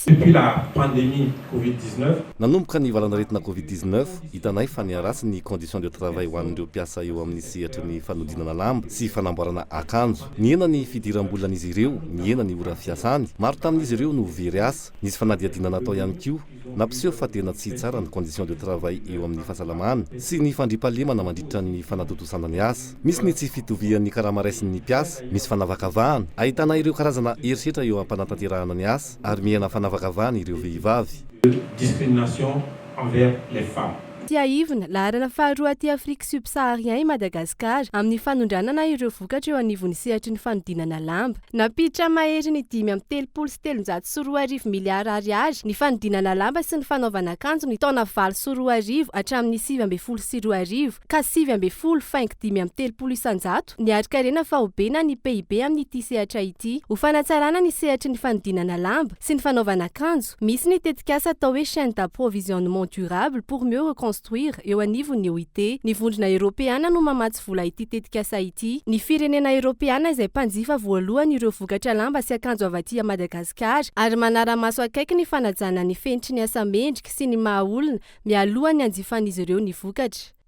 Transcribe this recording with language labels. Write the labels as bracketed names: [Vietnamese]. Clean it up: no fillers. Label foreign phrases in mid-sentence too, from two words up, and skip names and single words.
[Malagasy] nanomboka ny valanaretina covid-19 hitanay fa ny aratsy ny [French] condition de travail [Malagasy] ho an'ireo mpiasa eo amin'ny sehatry ny fanodinana lamba sy fanamboarana akanjo ny ena ny fidiram-bolan'izy ireo ny ena ny ora fiasany maro tamin'izy ireo no very asa nisy fanadiadina natao ihany koa nampiseho fa tena tsy tsara ny [French] condition de travail [Malagasy] eo amin'ny fahasalamana sy ny fandrimpalemana mandritra ny fanatotosana ny asa. Misy ny tsy fitovian'ny karamaraisin'ny mpiasa, misy fanavakavahana. Ahitana ireo karazana herisetra eo ampanantanterahana ny asa ary mihena fanavakavahana ireo vehivavy. [French] Discrimination envers les femmes. [Malagasy] Tia ivona laharana faharoa aty [French] Afrique subsaharien [Malagasy] i Madagasikara amin'ny fanondranana ireo vokatra eo anivon'ny sehatry ny fanodinana lamba. Napiditra mahery ny 5.3 miliara ariary ny fanodinana lamba sy ny fanaovana akanjo ny taona 20 hatramin'ny 2012 ka 7.5 niarika fahobena ny PIB amin'ity sehatra ity. Ho fanatsarana ny sehatry ny fanodinana lamba sy ny fanaovana akanjo, misy ny tetikasa atao hoe [French] chaîne d'approvisionnement durable pour mieux reconstruire [Malagasy] eo anivon'ny OIT. Ny vondrona Europeana no mamatsy vola ity tetikasa ity. Ny firenena Europeana izay mpanjifa voalohany ireo vokatra lamba sy akanjo avy aty Madagasikara ary manara-maso akaiky ny fanajana ny fenitry ny asa mendrika sy ny mahaolona mialohan'ny anjifan'izy ireo ny vokatra.